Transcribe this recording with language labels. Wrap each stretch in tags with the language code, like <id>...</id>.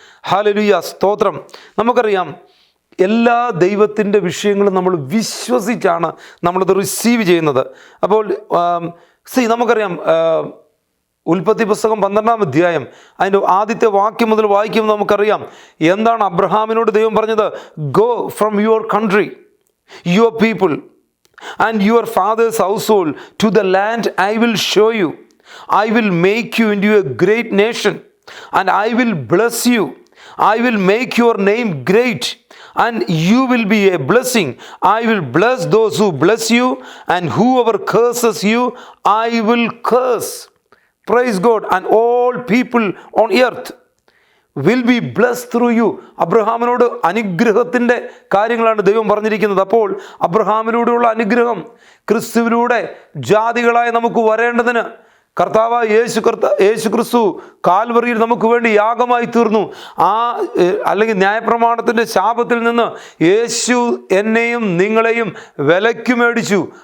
<ml>Hallelujah, സ്തോത്രം. നമുക്കറിയാം, എല്ലാ ദൈവത്തിൻ്റെ വിഷയങ്ങളും നമ്മൾ വിശ്വസിച്ചാണ് നമ്മളത് റിസീവ് ചെയ്യുന്നത്. അപ്പോൾ നമുക്കറിയാം, ഉൽപ്പത്തി പുസ്തകം 12-ാം അധ്യായം അതിൻ്റെ ആദ്യത്തെ വാക്യം മുതൽ വായിക്കുമ്പോൾ നമുക്കറിയാം എന്താണ് അബ്രഹാമിനോട് ദൈവം പറഞ്ഞത്.</ml> <en>Go from your country, your people and your father's household to the land I will show you. I will make you into a great nation and I will bless you. I will make your name great and you will be a blessing. I will bless those who bless you and whoever curses you I will curse. Praise God. And all people on earth will be blessed through you.</en> <ml>അബ്രഹാമിനോട് അനുഗ്രഹത്തിൻ്റെ കാര്യങ്ങളാണ് ദൈവം പറഞ്ഞിരിക്കുന്നത്. അപ്പോൾ അബ്രഹാമിലൂടെയുള്ള അനുഗ്രഹം ക്രിസ്തുവിലൂടെ ജാതികളായി നമുക്ക് വരേണ്ടതിന് കർത്താവായ യേശു ക്രിസ്തു കാൽവറിയിൽ നമുക്ക് വേണ്ടി യാഗമായി തീർന്നു. അല്ലെങ്കിൽ ന്യായപ്രമാണത്തിൻ്റെ ശാപത്തിൽ നിന്ന് യേശു എന്നെയും നിങ്ങളെയും വിലയ്ക്ക് മേടിച്ചു.</ml>